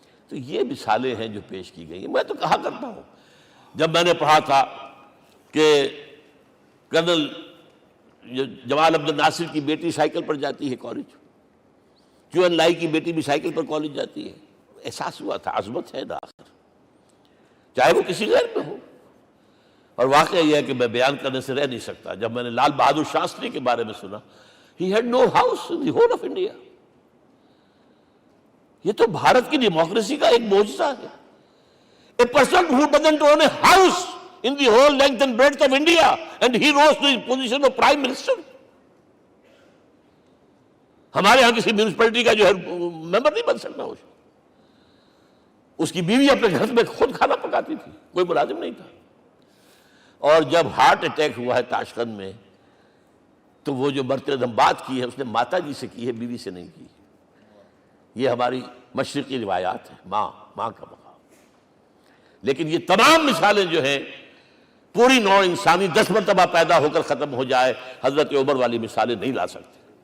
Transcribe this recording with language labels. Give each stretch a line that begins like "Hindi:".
Urdu: تو یہ مثالیں ہیں جو پیش کی گئی ہیں. میں تو کہا کرتا ہوں، جب میں نے پڑھا تھا کہ کرنل جمال عبد الناصر کی بیٹی سائیکل پر جاتی ہے کالج، چون لائی کی بیٹی بھی سائیکل پر کالج جاتی ہے، احساس ہوا تھا عظمت ہے نا آخر، چاہے وہ کسی غیر میں ہو. اور واقعہ یہ ہے کہ میں بیان کرنے سے رہ نہیں سکتا. جب میں نے لال بہادر شاستری کے بارے میں سنا،
English: he had no house in the whole of India.
Urdu: یہ تو بھارت کی ڈیموکریسی کا ایک معجزہ ہے.
English: A person who doesn't own a house in the whole length and breadth of India, and he rose to his position of Prime Minister.
Urdu: ہمارے ہاں کسی میونسپلٹی کا جو ہے ممبر نہیں بن سکتا، اس کی بیوی اپنے گھر میں خود کھانا پکاتی تھی، کوئی ملازم نہیں تھا۔ اور جب ہارٹ اٹیک ہوا ہے تاشقند میں، تو وہ جو مرتے دم بات کی ہے اس نے ماتا جی سے کی ہے، بیوی سے نہیں کی۔ یہ ہماری مشرقی روایات ہیں، ماں کا مقام۔ لیکن یہ تمام مثالیں جو ہیں، پوری نوع انسانی 10 مرتبہ پیدا ہو کر ختم ہو جائے، حضرت عمر والی مثالیں نہیں لا سکتے۔